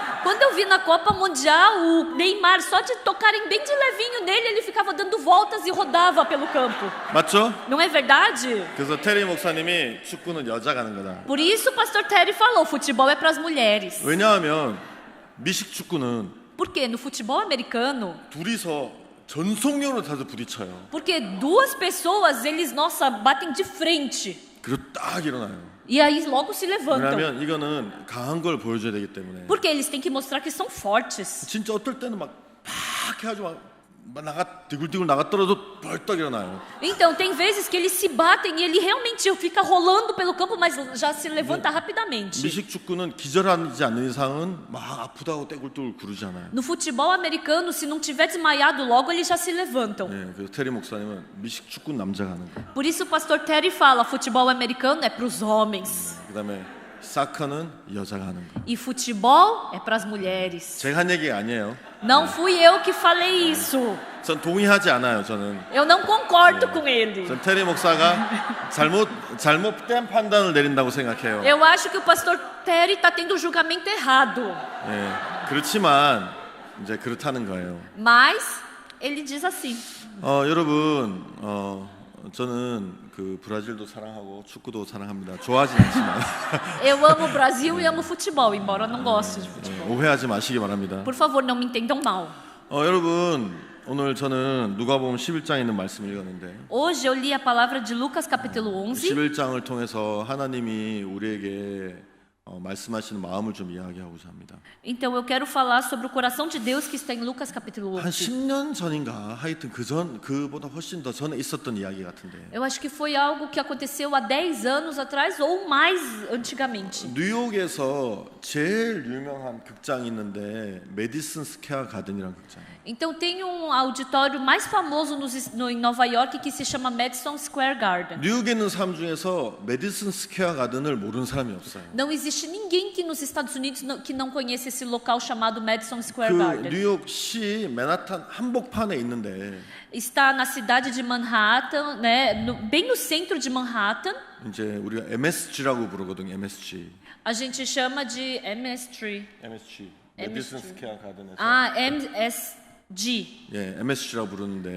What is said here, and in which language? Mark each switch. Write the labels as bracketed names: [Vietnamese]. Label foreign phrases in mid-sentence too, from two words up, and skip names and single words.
[Portuguese] Quando eu vi na Copa Mundial, o Neymar, só de tocarem bem de levinho nele, ele ficava dando voltas e rodava pelo campo. [Korean] 맞죠? [Portuguese] Não é verdade? [Korean] 그래서 테리 목사님이 축구는 여자가 하는 거다. [Portuguese] Por isso o pastor Terry falou, futebol é para as mulheres. [Korean] 왜냐하면 미식 축구는 [Portuguese] Por quê? No futebol americano, [Korean] 둘이서 전속력으로 다들 부딪혀요. [Portuguese] porque duas pessoas, eles, nossa, batem de frente. [Korean] 그리고 딱 일어나요. [Portuguese] E aí logo se levantam. [Korean] 왜냐하면 이거는 강한 걸 보여줘야 되기 때문에. [Portuguese] Porque eles têm que mostrar que são fortes. [Korean] 진짜 어떨 때는 막 해가지고 막 디굴디굴 나가 떨어도 벌떡 일어나요. [Portuguese] Então, tem vezes que eles se batem e ele realmente fica rolando pelo campo, mas já se levanta rapidamente. [Korean] 미식 축구는 기절하지 않는 이상은 막 아프다고 떼굴떼굴 구르잖아요. [Portuguese] No futebol americano, se não tiver desmaiado logo, eles já se levantam. [Korean] 네, 그래서 테리 목사님은 미식 축구 남자가 하는 거예요. [Portuguese] Por isso o pastor Terry fala, futebol americano é para os homens. [Korean] 그다음에 사커는 여자가 하는 거예요. [Portuguese] E futebol é para as mulheres. [Korean] 제가 한 얘기가 아니에요. [Portuguese] Não fui eu que falei isso. [Korean] 전 동의하지 않아요. 저는 [Portuguese] Eu não concordo com ele. [Korean] 전 테리 목사가 잘못된 판단을 내린다고 생각해요. [Portuguese] Eu acho que o pastor Terry está tendo o julgamento errado. [Korean] 네, 그렇지만 이제 그렇다는 거예요. [Portuguese] Mas ele diz assim. [Korean] 여러분, 저는 그 브라질도 사랑하고 축구도 사랑합니다. 좋아하진 않지만 [Portuguese] Eu amo o Brasil e amo futebol, embora eu não goste de futebol. [Korean] 오해하지 마시기 바랍니다. [Portuguese] Por favor, não me entendam mal. [Korean] 여러분, 오늘 저는 누가복음 11장에 있는 말씀을 읽었는데 [Portuguese] Hoje eu li a palavra de Lucas capítulo 11. [Korean] 11장을 통해서 하나님이 우리에게 말씀하시는 마음을 좀 이야기하고자 합니다. [Portuguese] Então eu quero falar sobre o coração de Deus que está em Lucas capítulo [Korean] 한 [Portuguese] 11. [Korean] 10년 전인가 하여튼 그보다 훨씬 더 전에 있었던 이야기 같은데 [Portuguese] Eu acho que foi algo que aconteceu há 10 anos atrás ou mais antigamente. [Korean] 뉴욕에서 제일 유명한 극장이 있는데 메디슨 스퀘어 가든이라는 극장. [Portuguese] Então tem um auditório mais famoso em Nova York que se chama Madison Square Garden. [Korean] 뉴욕에 있는 사람 중에서 메디슨 스퀘어 가든을 모르는 사람이 없어요. [Portuguese] Não existe ninguém que nos Estados Unidos que não conheça esse local chamado Madison Square [Korean] 그 [Portuguese] Garden. [Korean] 뉴욕시 맨하탄 한복판에 있는데 [Portuguese] Está na cidade de Manhattan, né, bem no centro de Manhattan. [Korean] 이제 우리가 MSG라고 부르거든요. MSG. [Portuguese] A gente chama de MSG. MSG. [Korean] 메디슨 스퀘어 가든에서 [Portuguese] Ah, MSG. [Korean] 예, MSG라고 부르는데